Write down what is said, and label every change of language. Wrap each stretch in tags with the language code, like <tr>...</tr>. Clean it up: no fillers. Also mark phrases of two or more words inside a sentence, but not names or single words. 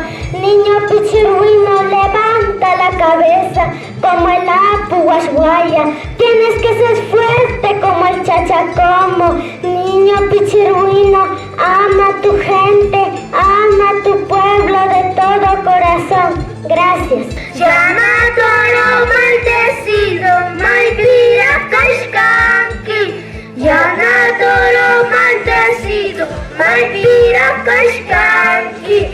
<es>Niño Pichirruino, levanta la cabeza como el Apu Guasguaya. Tienes que ser fuerte como el Chachacomo. Niño Pichirruino, ama a tu gente, ama a tu pueblo de todo corazón. Gracias. Llama toro maldecido,</es> <qu>Maipira Kashkanki.</qu> <es>Llama toro maldecido,</es> <qu>Maipira Kashkanki.</qu>